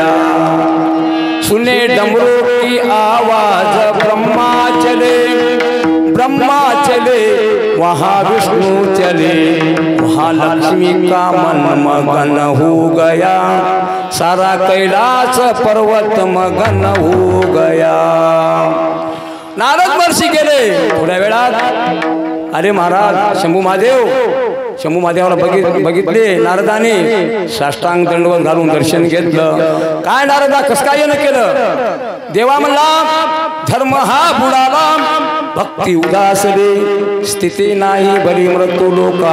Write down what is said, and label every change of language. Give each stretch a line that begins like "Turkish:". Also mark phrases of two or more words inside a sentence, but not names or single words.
Hindi: सुने डमरू की आवाज ब्रह्मा चले, ब्रह्मा चले वहाँ विष्णु चले, वहाँ लक्ष्मी का मन मगन हो गया. सारा कैलास पर्वत मगन हो गया.
Marathi: नारद महर्षी गेले. थोड्या वेळात अरे महाराज शंभू महादेव, शंभू महादेवाला बघितले नारदाने, साष्टांग दंडवत घालून दर्शन घेतलं. काय नारदा कसं काय येणं केलं? देवा म्हणला धर्म हा बुडाला भक्ती उदासली स्थिती नाही बरी मृत्यू लोका.